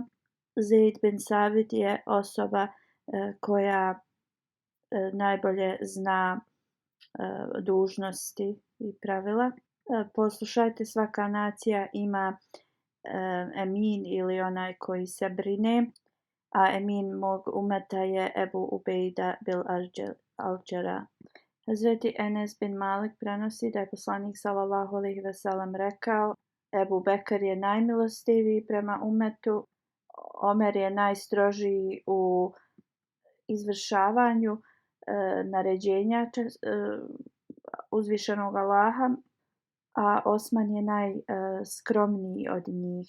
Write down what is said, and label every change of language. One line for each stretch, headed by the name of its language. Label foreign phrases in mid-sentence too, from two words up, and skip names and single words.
Bosnian: Zaid bin Sabit je osoba koja najbolje zna dužnosti i pravila. Poslušajte, svaka nacija ima emin ili onaj koji se brine, a emin mog umeta je Ebu Ubejda bil al-Đara. Hazreti Enes bin Malik prenosi da je poslanik
Arabic: صلى الله عليه وسلم
Bosnian: rekao: Ebu Bekr je najmilostiviji prema umetu, Omer je najstrožiji u izvršavanju naređenja uzvišenog Allaha, a Osman je najskromniji od njih.